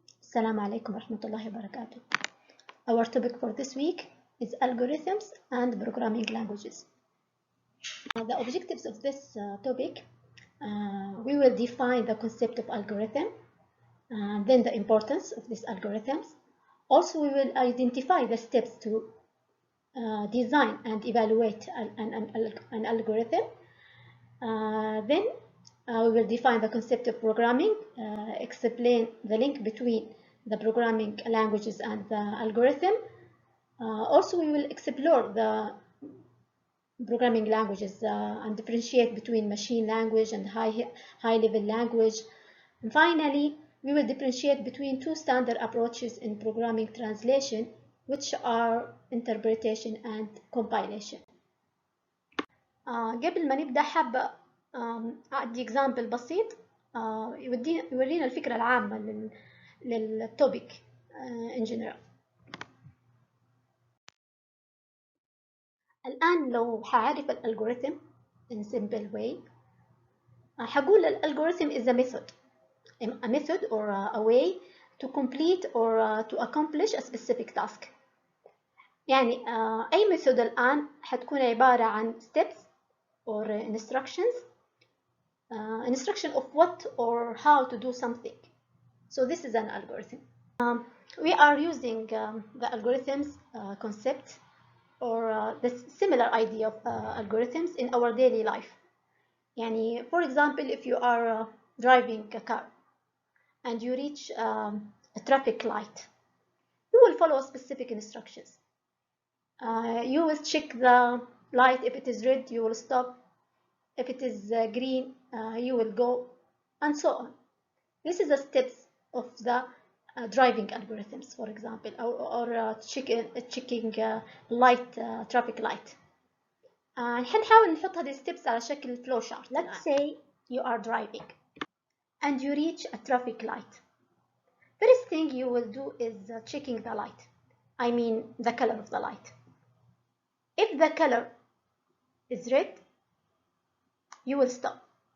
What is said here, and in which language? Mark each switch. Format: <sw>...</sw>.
<ar>السلام عليكم ورحمة الله وبركاته.</ar> <en>Our topic for this week is algorithms and programming languages. The objectives of this topic, we will define the concept of algorithm, and then the importance of these algorithms. Also, we will identify the steps to design and evaluate an algorithm. Then we will define the concept of programming, explain the link between the programming languages and the algorithm. Also, we will explore the programming languages and differentiate between machine language and high-level language. And finally, we will differentiate between two standard approaches in programming translation, which are interpretation and compilation.</en> <ar>قبل ما نبدأ حابة أدي example بسيط يورينا الفكرة العامة للتوبيك</ar> <en>in general.</en> <ar>الآن لو هعرف الالجوريثم in simple way هقول الالجوريثم</ar> <en>is a method or a way to complete or to accomplish a specific task.</en> <ar>يعني أي method الآن هتكون عبارة عن</ar> <en>steps or instructions. Instruction of what or how to do something. So this is an algorithm. We are using the algorithms concept or the similar idea of algorithms in our daily life. يعني, for example, if you are driving a car and you reach a traffic light, you will follow specific instructions. You will check the light. If it is red, you will stop. If it is green, you will go, and so on. This is the steps of the driving algorithms, for example, or checking light, traffic light.</en> <ar>هنحاول نحط هذه steps على شكل flow chart.</ar> <en>Let's say you are driving and you reach a traffic light. First thing you will do is checking the light. I mean the color of the light. If the color is red, you will stop.</en>